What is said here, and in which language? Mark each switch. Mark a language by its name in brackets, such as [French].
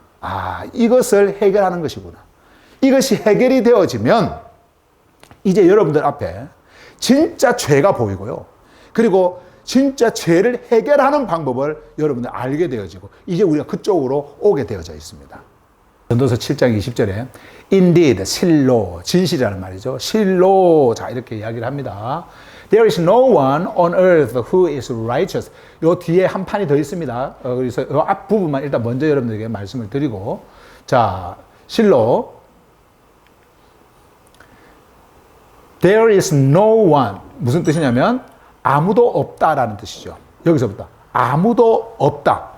[Korean] 아, 이것을 해결하는 것이구나. 이것이 해결이 되어지면 이제 여러분들 앞에 진짜 죄가 보이고요. 그리고 진짜 죄를 해결하는 방법을 여러분들 알게 되어지고 이제 우리가 그쪽으로 오게 되어져 있습니다. 전도서 7장 20절에 [English] Indeed, [Korean] 실로, 진실이라는 말이죠. 실로, 자 이렇게 이야기를 합니다. [English] There is no one on earth who is righteous. [Korean] 요 뒤에 한 판이 더 있습니다. 그래서 요 앞부분만 일단 먼저 여러분들에게 말씀을 드리고, 자, 실로. [English] There is no one. [Korean] 무슨 뜻이냐면 아무도 없다라는 뜻이죠. 여기서부터 아무도 없다.